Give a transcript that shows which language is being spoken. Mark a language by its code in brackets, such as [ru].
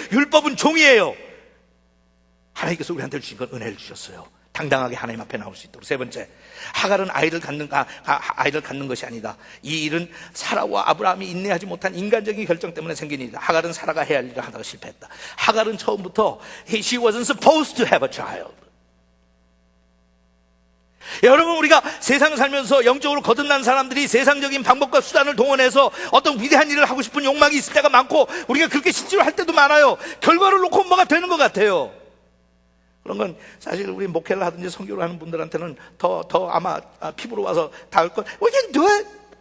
[ko] 율법은 종이에요. 하나님께서 우리한테 주신 건 은혜를 주셨어요. 당당하게 하나님 앞에 나올 수 있도록. 세 번째, 하갈은 아이를 갖는 것이 아니다. 이 일은 사라와 아브라함이 인내하지 못한 인간적인 결정 때문에 생긴 일이다. 하갈은 사라가 해야 할 일을 하다가 실패했다. 하갈은 처음부터 [en] she wasn't supposed to have a child. [ko] 여러분, 우리가 세상을 살면서 영적으로 거듭난 사람들이 세상적인 방법과 수단을 동원해서 어떤 위대한 일을 하고 싶은 욕망이 있을 때가 많고 우리가 그렇게 실제로 할 때도 많아요. 결과를 놓고 뭐가 되는 것 같아요. 그런 건 사실 우리 목회를 하든지 선교를 하는 분들한테는 더 아마 피부로 와서 닿을 건 [en] We can do it.